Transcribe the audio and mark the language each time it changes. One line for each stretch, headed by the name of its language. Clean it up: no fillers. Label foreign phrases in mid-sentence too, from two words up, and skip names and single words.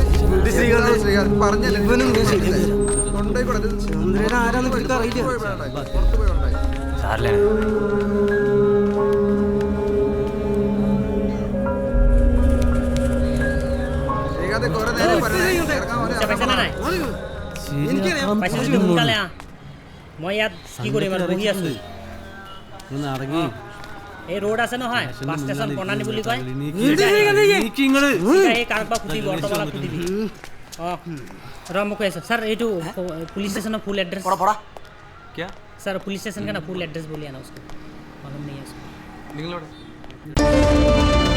Malayalam: ശ്രീകാന്ത് പറഞ്ഞല്ലേ ചന്ദ്രൻ ആരാന്ന് എനിക്ക് അറിയില്ല. ശ്രീകാന്ത് കുറെ നേരം
Assamese: মই ইয়াত কি কৰিম আৰু বহি আছো। এই ৰোড আছে নহয়, বাছ ষ্টেচন বনানি বুলি কয়। এই কাৰোবাক সুধিবি, অট'বালাক সুধিবি। ৰ মোক কৈ আছো ছাৰ, এইটো পুলিচ ষ্টেচনৰ ফুল এড্ৰেছ
Hindi: सर पुलिस स्टेशन का ना फुल एड्रेस बोलिए ना उसको, मालूम नहीं है उसको।